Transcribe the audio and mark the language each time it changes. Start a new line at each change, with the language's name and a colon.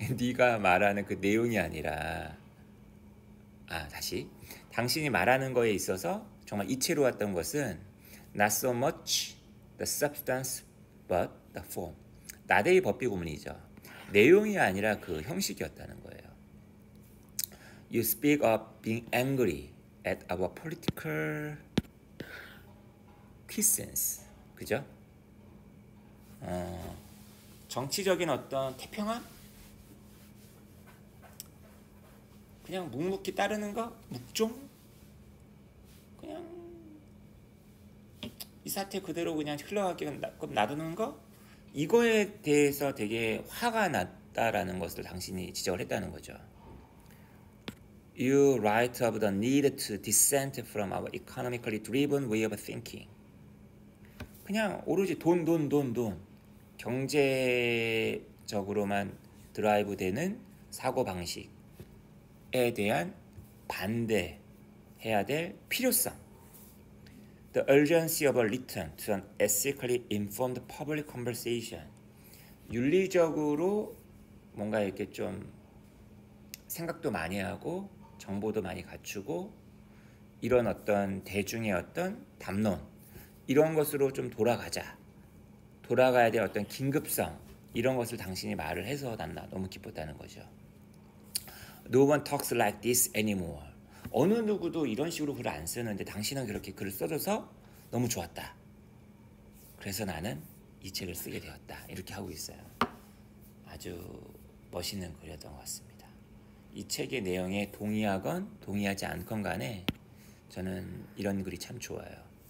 Korean: 네가 말하는 그 내용이 아니라 다시 당신이 말하는 거에 있어서 정말 이채로웠던 것은
English: Not so much the substance but the form.
Korean: 나대의 법비 구문이죠. 내용이 아니라 그 형식이었다는 거예요.
English: You speak of being angry at our political quiescence.
Korean: 그죠? 정치적인 어떤 태평함? 그냥 묵묵히 따르는 거? 묵종? 그냥 이 사태 그대로 그냥 흘러가게 놔두는 거? 이거에 대해서 되게 화가 났다라는 것을 당신이 지적을 했다는 거죠.
English: You write of the need to dissent from our economically driven way of thinking.
Korean: 그냥 오로지 돈. 경제적으로만 드라이브 되는 사고방식에 대한 반대해야 될 필요성.
English: The urgency of a return to an ethically informed public conversation.
Korean: 윤리적으로 뭔가 이렇게 좀 생각도 많이 하고 정보도 많이 갖추고 이런 어떤 대중의 어떤 담론 이런 것으로 좀 돌아가야 될 어떤 긴급성, 이런 것을 당신이 말을 해서 난 너무 기뻤다는 거죠.
English: No one talks like this anymore.
Korean: 어느 누구도 이런 식으로 글을 안 쓰는데 당신은 그렇게 글을 써줘서 너무 좋았다. 그래서 나는 이 책을 쓰게 되었다. 이렇게 하고 있어요. 아주 멋있는 글이었던 것 같습니다. 이 책의 내용에 동의하건 동의하지 않건 간에 저는 이런 글이 참 좋아요.